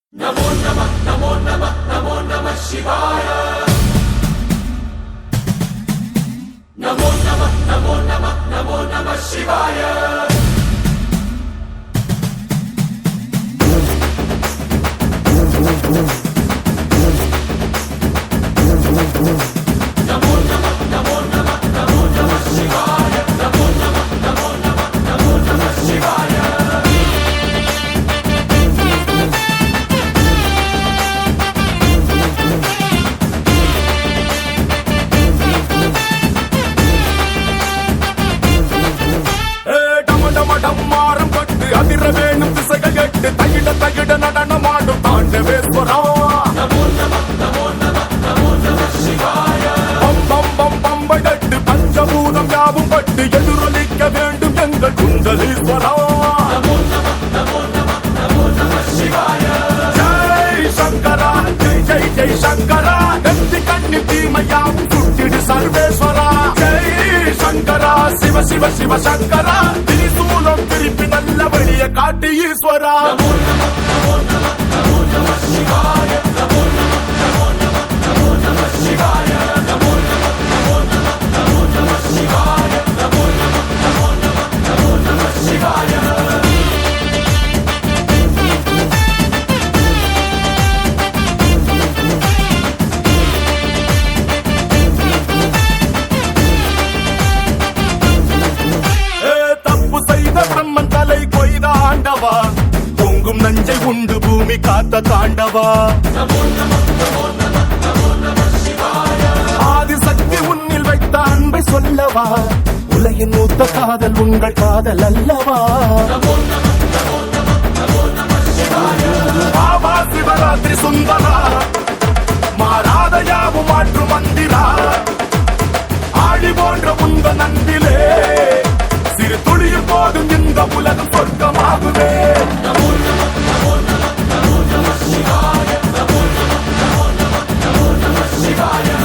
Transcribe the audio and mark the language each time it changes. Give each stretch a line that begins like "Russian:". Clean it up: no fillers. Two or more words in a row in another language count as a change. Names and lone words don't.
Sanskrit: नमो नमः नमो नमः नमो नमः शिवाय नमो नमः नमो नमः नमो नमः शिवाय नमो नमः नमो नमः नमो नमः शिवाय नमो नमः नमो नमः नमो नमः शिवाय
Tamil: டம்மாரம் கொட்டு அதிர வேணும் திசைகள் எட்டு தகிட தகிட நடனமாடும் தாண்டவேஸ்வரா
Sanskrit: नमो नमः नमो नमः नमो नमः शिवाय
Tamil: பம் பம் பம் பம்படட்டு பஞ்சபூதம் யாவும் பட்டு எதிரொலிக்க வேண்டும் எங்கள் குண்டலீஸ்வரா
Sanskrit: नमो नमः नमो नमः नमो नमः शिवाय
Tamil: ஜெய் சங்கரா ஜெய் ஜெய் ஜெய் சங்கரா நெத்தி கண்ணி தீமையாவும் சுட்டிடு சர்வேஸ்வரா ஜெய் சங்கரா சிவ சிவ சிவ சங்கரா திரிசூலம் திருப்பி நல்ல வழிய காட்டு ஈஸ்வரா
Sanskrit: नमो नमः नमो नमः नमो नमः शिवाय नमो नमः नमो नमः नमो नमः शिवाय नमो नमः नमो नमः नमो नमः शिवाय नमो नमः नमो नमः नमो नमः शिवाय
Tamil: தப்பு செய்த பிரம்மன் தலை கொய்த ஆண்டவா பொங்கும் நஞ்சை உண்டு பூமி காத்த தாண்டவா
Sanskrit: नमो नमः नमो नमः नमो नमः शिवाय
Tamil: ஆதிசக்தி உன்னில் வைத்த அன்பை சொல்லவா உலகின் மூத்த காதல் உங்கள் காதல் அல்லவா
Sanskrit: नमो नमः नमो नमः नमो नमः शिवाय
Tamil: பாபா சிவராத்திரி சுந்தரா மாறாத யாவும் மாற்று மந்திரா ஆழி போன்ற உந்த நன்பிலே சிறு துளியும் போதும் இந்த உலகம் சொர்க்கமாகுவே
Sanskrit: नमो नमः नमो नमः नमो नमः शिवाय नमो नमः नमो नमः नमो नमः शिवाय